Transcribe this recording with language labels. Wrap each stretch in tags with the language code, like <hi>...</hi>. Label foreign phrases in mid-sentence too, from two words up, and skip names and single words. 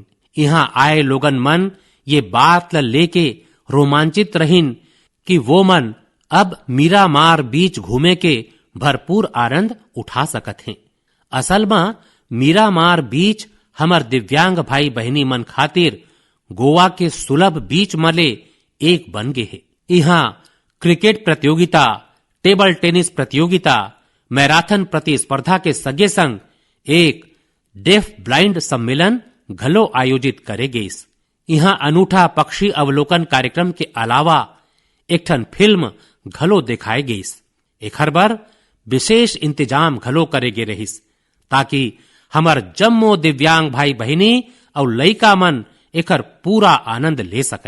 <hne>यहाँ आए लोगन मन ये बात ला लेके रोमांचित रहिन कि वो मन अब मीरामार बीच घूमे के भरपूर आनंद उठा सकत हैं। असल में मीरामार बीच हमार दिव्यांग भाई बहिनी मन खातिर गोवा के सुलभ बीच मले एक बन गए है। यहाँ क्रिकेट प्रतियोगिता, टेबल टेनिस प्रतियोगिता, मैराथन प्रतिस्पर्धा के सगे संग एक डेफ ब्लाइंड सम्मेलन घलो आयोजित करे गईस। यहाँ अनूठा पक्षी अवलोकन कार्यक्रम के अलावा एक ठन फिल्म घलो दिखाए गईस। एखर बर विशेष इंतजाम घलो करे गे रहिस ताकि हमार जम्मो दिव्यांग भाई बहिनी और लइका मन एकर पूरा आनंद ले सकें।</hne>